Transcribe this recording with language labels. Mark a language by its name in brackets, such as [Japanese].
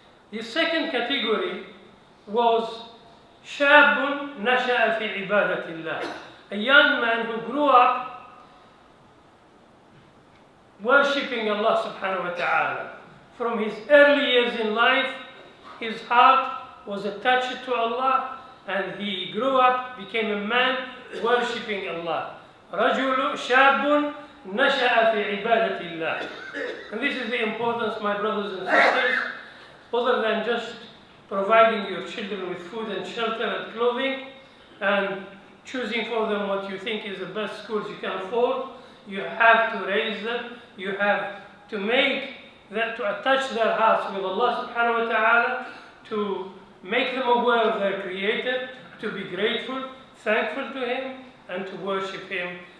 [English] The second category was [Arabic] شاب نشأ في عبادة الله, [English] a young man who grew up worshipping Allah subhanahu wa ta'ala. From his early years in life, his heart was attached to Allah, and he grew up, became a man worshipping Allah. [Arabic] رجل شاب نشأ في عبادة الله. [English] And this is the importance, my brothers and sisters, other than just providing your children with food and shelter and clothing, and choosing for them what you think is the best schools you can afford. You have to raise them, you have to make them, to attach their hearts with Allah subhanahu wa ta'ala, to make them aware of their Creator, to be grateful, thankful to Him, and to worship Him.